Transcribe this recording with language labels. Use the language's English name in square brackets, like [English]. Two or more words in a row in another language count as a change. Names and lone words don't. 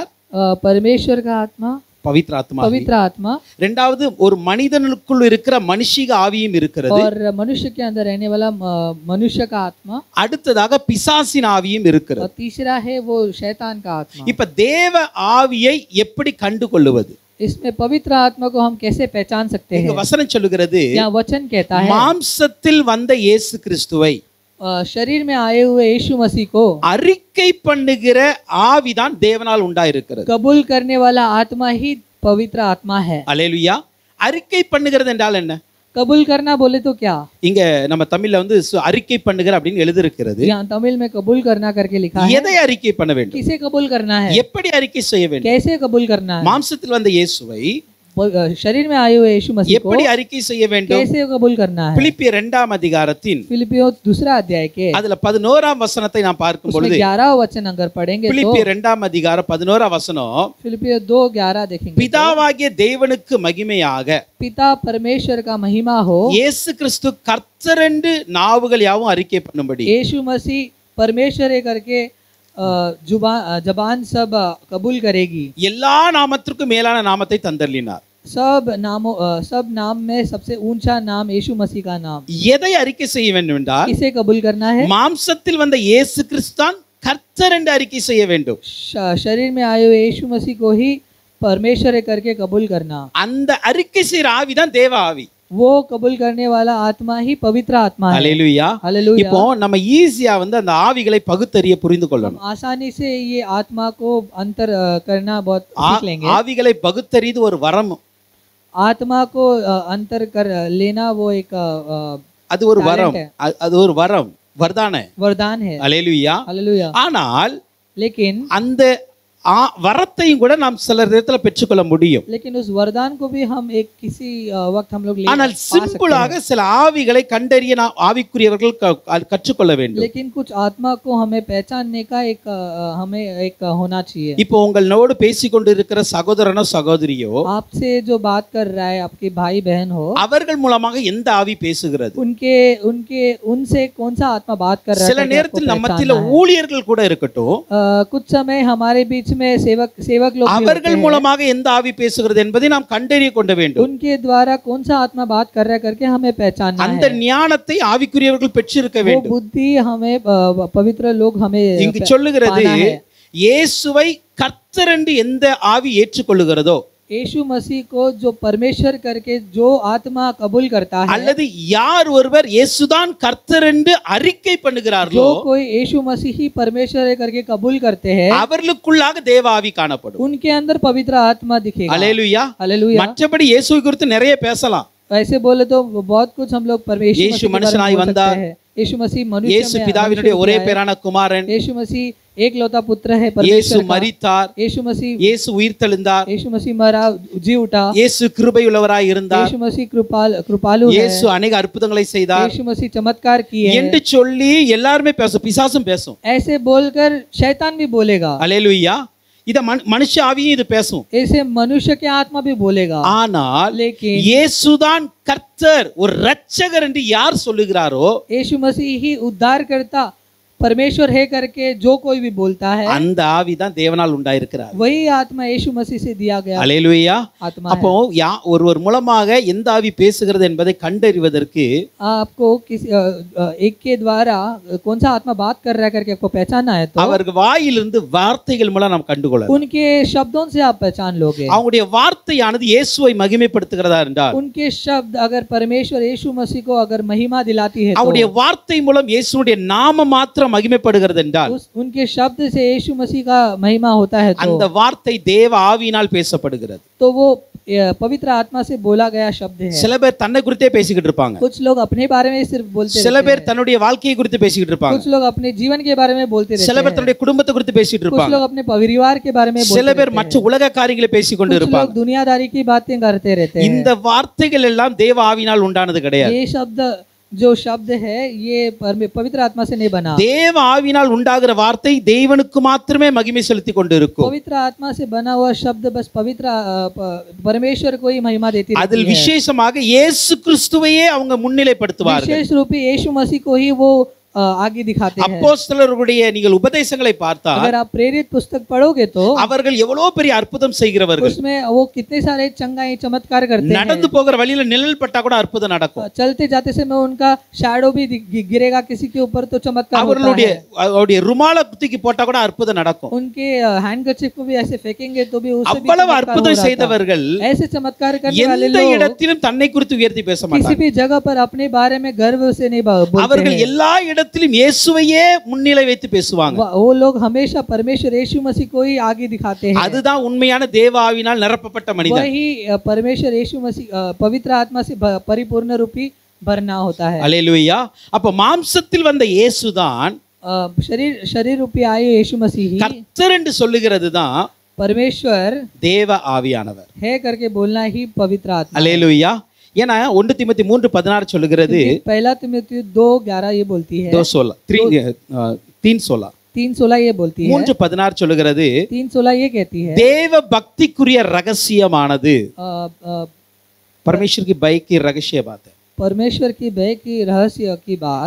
[Hindi] परमेश्वर का आत्मा, [Tamil] பவித்ர ஆத்மா. [Hindi] पवित्र आत्मा. [Tamil] இரண்டாவது ஒரு மனிதனுக்குள் இருக்கிற மனுஷிக ஆவியும் இருக்கிறது, [Hindi] और मनुष्य के अंदर रहने वाला मनुष्य का आत्मा. [Tamil] அடுத்ததாக பிசாசின் ஆவியும் [Hindi] और [Tamil] இருக்கிறது. [Hindi] तीसरा है वो शैतान का आत्मा. [Tamil] இப்ப தேவ ஆவியை எப்படி கண்டுகொள்வது? [Hindi] इसमें पवित्र आत्मा को हम कैसे पहचान सकते [Tamil] இங்க [Hindi] हैं. [Tamil] வசனம் சொல்லுகிறது, [Hindi] यहाँ वचन कहता है [Tamil] மாம்சத்தில் வந்த இயேசு கிறிஸ்துவை [Hindi] शरीर में आए हुए यीशु मसीह को [Tamil] அறிக்கை பண்ணுகிற ஆவிதான் தேவனால் உண்டாயிருக்கிறது. [Hindi] कबूल करने वाला आत्मा ही पवित्र आत्मा है. [Tamil] அல்லேலூயா. அறிக்கை பண்ணுகிறது என்றால் என்ன? [Hindi] कबूल करना बोले तो क्या. [Tamil] இங்க நம்ம தமிழ்ல வந்து அறிக்கை பண்ணுகிற அப்படின்னு எழுதியிருக்கிறது. [Hindi] यहाँ तमिल में कबूल करना करके लिखा है. [Tamil] எதை அறிக்கை பண்ண வேண்டும், [Hindi] किसे कबूल करना है, [Tamil] எப்படி அறிக்கை செய்ய வேண்டும்? [Hindi] कैसे कबूल करना है. [Tamil] மாம்சத்தில் வந்த இயேசுவை [Hindi] शरीर में आए हुए यीशु मसीह को [Tamil] எப்படி அறிக்கை செய்ய வேண்டும்? [Hindi] कैसे कबूल करना है. [Tamil] பிலிப்பியர் 2ஆம் அதிகாரத்தின் [Hindi] फिलिपियों 2 अध्याय के [Tamil] அதுல 11ஆம் வசனத்தை நாம் பார்க்கும் பொழுது, [Hindi] 11 वचन अगर पढ़ेंगे तो [Tamil] பிலிப்பியர் 2ஆம் அதிகாரம் 11ஆம் வசனம், [Hindi] फिलिपियों 2:11 देखेंगे. [Tamil] பிதாவாகிய தேவனுக்கு மகிமையாக [Hindi] पिता परमेश्वर का महिमा हो, [Tamil] இயேசு கிறிஸ்து கர்த்தர் என்று நாவுகள் யாவும் அறிக்கை பண்ணும்படி, [Hindi] यीशु मसीह परमेश्वर है करके जबान सब कबूल करेगी. [Tamil] எல்லா நாமத்திற்கும் மேலான நாமத்தை தந்தருளினார். [Hindi] सब नाम में सबसे ऊंचा नाम यीशु मसीह का नाम. [Tamil] எதை அறிக்கை செய்ய வேண்டும் என்றால், [Hindi] किसे कबूल करना है. [Tamil] மாம்சத்தில் வந்த இயேசு கிறிஸ்தான் கர்த்தர் என்று அறிக்கை செய்ய வேண்டும். [Hindi] शरीर में आए हुए यीशु मसीह को ही परमेश्वर है करके कबूल करना. [Tamil] அந்த அறிக்கை செய்யற ஆவிதான் தேவ ஆவி. [Hindi] वो कबूल करने वाला आत्मा ही पवित्र आत्मा है. [Tamil] அல்லேலூயா. [Hindi] हालेलुया. [Tamil] இப்போ நம்ம ஈஸியா வந்து அந்த ஆவிகளை பகுத்தறிய புரிந்து கொள்ளணும். [Hindi] आसानी से ये आत्मा को अंतर करना बहुत सीख लेंगे. [Tamil] ஆவிகளை பகுத்தறிது ஒரு வரம். [Hindi] आत्मा को अंतर कर लेना वो एक [Tamil] அது ஒரு வரம், அது ஒரு வரம், வர்தான [Hindi] वरदान है. [Tamil] அல்லேலூயா. [Hindi] हालेलुया. [Tamil] ஆனால் [Hindi] लेकिन [Tamil] அந்த வரத்தையும் கூட நாம் சில நேரத்துல பெற்றுக்கொள்ள முடியும். [Hindi] लेकिन उस वरदान को भी हम एक किसी वक्त हम लोग ले [Tamil] ஆனால் சிம்பிளாக சில ஆவிகளை கண்டறிய நாம் ஆவிக்குரியவர்கள் கற்றுக்கொள்ள வேண்டும். [Hindi] लेकिन कुछ आत्मा को हमें पहचानने का एक हमें एक होना चाहिए. [Tamil] இப்போ உங்களோடு பேசிக்கொண்டு இருக்கிற சகோதரனோ சகோதரியோ [Hindi] आपसे जो बात कर रहा है आपके भाई बहन हो, [Tamil] அவர்கள் மூலமாக எந்த ஆவி பேசுகிறது? [Hindi] उनके उनके उनसे कौन सा आत्मा बात कर रहा है? [Tamil] சில நேரத்தில் நம்ம மத்தியில ஊழியர்கள் கூட இருக்கட்டும், [Hindi] कुछ समय हमारे बीच में सेवक लोग [Tamil] அவர்கள் மூலமாக எந்த ஆவி பேசுகிறது என்பதை நாம் கண்டறிய கொள்ள வேண்டும். [Hindi] उनके द्वारा कौन सा आत्मा बात कर रहा है करके हमें पहचानना है. [Tamil] அந்த ஞானத்தை ஆவிக்குரியவர்கள் பெற்றிருக்க [Hindi] वो [Tamil] வேண்டும். [Hindi] बुद्धि हमें पवित्र लोग हमें [Tamil] இங்கு சொல்லுகிறது, இயேசுவை கர்த்தர் என்று எந்த ஆவி ஏற்றுக்கொள்ளுகிறதோ, [Hindi] यीशु मसीह को जो परमेश्वर करके जो आत्मा कबूल करता है, [Tamil] அல்லது யார் ஒருவர் இயேசுதான் கர்த்தர் என்று அறிக்கை பண்ணுகிறார்களோ, [Hindi] जो कोई यीशु मसीह ही परमेश्वर है करके कबूल करते हैं, [Tamil] அவர்களுக்குள்ளாக தேவ ஆவி காணப்படும். [Hindi] उनके अंदर पवित्र आत्मा दिखेगा. [Tamil] அல்லேலூயா. [Hindi] हालेलुया. [Tamil] மற்றபடி இயேசுவை குறித்து நிறைய பேசலாம். [Hindi] ऐसे बोले तो बहुत कुछ हम लोग परमेश्वर [Tamil] यीशु மனுஷனாய் வந்தார். [Hindi] यीशु मसीह मनुष्य [Tamil] இயேசு பிதாவினுடைய ஒரே பேரான குமாரன். [Hindi] यीशु मसीह एकलौता पुत्र है [Tamil] இயேசு [Hindi] परमेश्वर का. [Tamil] மரித்தார். [Hindi] यीशु मसीह [Tamil] இயேசு உயிர்த்தெழுந்தார். [Hindi] यीशु मसीह मरा जी उठा. [Tamil] இயேசு கிருபையுள்ளவராய் இருந்தார். [Hindi] यीशु मसीह कृपालु है. [Tamil] இயேசு अनेक அற்புதங்களை செய்தார் [Hindi] यीशु मसीह चमत्कार किए [Tamil] என்று சொல்லி எல்லாருமே பேசும், பிசாசும் பேசும். [Hindi] ऐसे बोलकर शैतान भी बोलेगा. [Tamil] அல்லேலூயா. இத மனுஷ ஆவியும் இது பேசும். [Hindi] ऐसे मनुष्य के आत्मा भी बोलेगा. [Tamil] ஆனால் [Hindi] लेकिन [Tamil] இயேசுதான் கர்த்தர் ஒரு இரட்சகர் என்று யார் சொல்லுகிறாரோ, [Hindi] यीशु मसीह ही उद्धार करता परमेश्वर है करके जो कोई भी बोलता है, [Tamil] அந்த ஆவிதான் தேவனால் உண்டாயிருக்கிறார். [Hindi] वही आत्मा यीशु मसीह से दिया गया [Tamil] அல்லேலூயா. [Hindi] आत्मा [Tamil] அப்போ ஒருவர் மூலமாக எந்த ஆவி பேசுகிறது என்பதை கண்டறிவதற்கு [Hindi] आपको किसी एक के द्वारा कौन सा आत्मा बात कर रहा है करके आपको पहचानना है तो [Tamil] அவர்கள் வாயிலிருந்து வார்த்தைகள் மூலம் நாம் கண்டுகொள்ளலாம். [Hindi] उनके शब्दों से आप पहचान लोगे. [Tamil] அவங்களுடைய வார்த்தையானது இயேசுவை மகிமைப்படுத்துகிறதா என்றால், [Hindi] उनके शब्द अगर परमेश्वर यीशु मसीह को अगर महिमा दिलाती है [Tamil] அவருடைய வார்த்தை மூலம் இயேசுவுடைய நாம மாத்திரம் மகிமைப்படுகிறது என்றால், [Hindi] उनके शब्द से यीशु मसीह का महिमा होता है [Tamil] அந்த [Hindi] तो [Tamil] வார்த்தை தேவ ஆவியினால் பேசப்படுகிறது. [Hindi] वो पवित्र आत्मा से बोला गया शब्द है. [Tamil] சில பேர் தன்னை குறித்தே பேசிக்கிட்டு இருப்பாங்க. [Hindi] कुछ लोग अपने बारे में सिर्फ बोलते [Tamil] சில பேர் தன்னுடைய வாழ்க்கையை குறித்து பேசிக்கிட்டு இருப்பாங்க. [Hindi] कुछ लोग अपने जीवन के बारे में बोलते रहते [Tamil] சில பேர் தன்னுடைய குடும்பத்தை குறித்து பேசிட்டு [Hindi] कुछ [Tamil] இருப்பாங்க. [Hindi] लोग अपने परिवार के बारे में [Tamil] சில [Hindi] बोलते [Tamil] பேர் மற்ற உலக காரியங்களை பேசிக்கொண்டு [Hindi] कुछ [Tamil] இருப்பாங்க. [Hindi] लोग दुनियादारी की बातें करते रहते हैं. [Tamil] இந்த வார்த்தைகள் எல்லாம் தேவ ஆவியினால் உண்டானது கிடையாது. [Hindi] ये शब्द जो शब्द है ये पवित्र आत्मा से नहीं बना. [Tamil] தேவ ஆவியினால் உண்டாகிற வார்த்தை தேவனுக்கு மாத்திரமே மகிமை செலுத்தி கொண்டு இருக்கும். [Hindi] पवित्र आत्मा से बना हुआ शब्द बस पवित्र परमेश्वर को ही महिमा देती रहती [Tamil] அதில் [Hindi] है. [Tamil] விசேஷமாக இயேசு கிறிஸ்துவையே அவங்க முன்னிலைப்படுத்துவார்கள். [Hindi] विशेष रूप से यीशु मसीह को ही वो आगे दिखाते हैं. [Tamil] அப்போஸ்தலர்களுடைய நீங்கள் உபதேசங்களை பார்த்தால், [Hindi] अगर आप प्रेरित पुस्तक पढ़ोगे तो [Tamil] அவர்கள் எவ்வளவு பெரிய அற்புதம் செய்கிறவர்கள். [Hindi] उसमें वो कितने सारे चंगाई चमत्कार करते हैं. [Tamil] நடந்து போகிற வழியில நிழல் பட்டா கூட அற்புதம் நடக்கும். [Hindi] चलते जाते समय उनका शैडो भी गिरेगा किसी के ऊपर तो चमत्कार होता [Tamil] அவர்களுடைய [Hindi] है. [Tamil] அவருடைய ருமால தூக்கி போட்டா கூட அற்புதம் நடக்கும். [Hindi] उनके हैंडकरचीफ को भी ऐसे फेंकेंगे तो भी उससे भी [Tamil] அவ்வளவு [Hindi] चमत्कार हो [Tamil] அற்புதம் [Hindi] रहा था. [Tamil] செய்தவர்கள் [Hindi] ऐसे चमत्कार करने वाले [Tamil] எந்த [Hindi] लोग [Tamil] இடத்திலும் தன்னை குறித்து உயர்த்தி பேச [Hindi] किसी [Tamil] மாட்டார்கள். [Hindi] भी जगह पर अपने बारे में गर्व से नहीं बोलते [Tamil] அவர்கள் [Hindi] हैं. [Tamil] எல்லா இடத்திலும் இயேசுவையே முன்னிலை வைத்து பேசுவாங்க. [Hindi] वो लोग हमेशा परमेश्वर यीशु मसीह को ही आगे दिखाते हैं. [Tamil] அதுதான் உண்மையான தேவ ஆவியினால் நிரப்பப்பட்ட மனிதன். [Hindi] वही परमेश्वर यीशु मसीह पवित्र आत्मा से परिपूर्ण रूपी भरना होता है. [Tamil] அல்லேலூயா. அப்ப மாம்சத்தில் வந்த இயேசுதான் [Hindi] शरीर रूपी आए यीशु मसीह ही [Tamil] கர்த்தர் என்று சொல்லுகிறது தான் [Hindi] परमेश्वर [Tamil] தேவ ஆவியானவர். [Hindi] है करके बोलना ही पवित्र आत्मा. [Tamil] அல்லேலூயா. ஏன்னா 1 தீமோத்தேயு 3:16 சொல்லுகிறது, [Hindi] पहला तीमुथियुस 2:11 ये बोलती है. 3:16 ये बोलती है. [Tamil] 3:16 சொல்லுகிறது, [Hindi] 3:16 ये कहती है [Tamil] தேவ பக்திக்குரிய ரகசியமானது. [Hindi] परमेश्वर की भय की रहस्य बात है. परमेश्वर की भय की रहस्य की बात